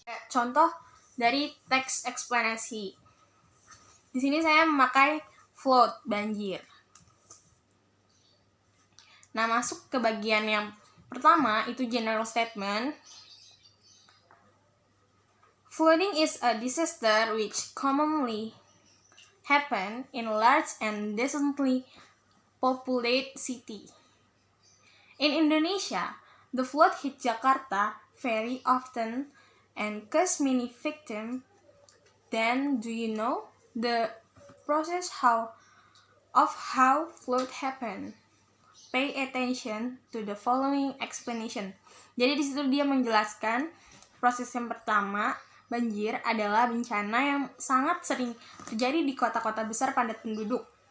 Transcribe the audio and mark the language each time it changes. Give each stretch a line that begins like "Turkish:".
Indonesian: Contoh dari teks eksplanasi. Di sini saya memakai flood, banjir. Nah, masuk ke bagian yang pertama, itu general statement.
English: Flooding is a disaster which commonly happen in large and densely populated city. In Indonesia, the flood hit Jakarta very often and cause many victims. Then, do you know the process of how flood happen? Pay attention to the following explanation.
Indonesian: Jadi di situ dia menjelaskan proses yang pertama, banjir adalah bencana yang sangat sering terjadi di kota-kota besar padat penduduk.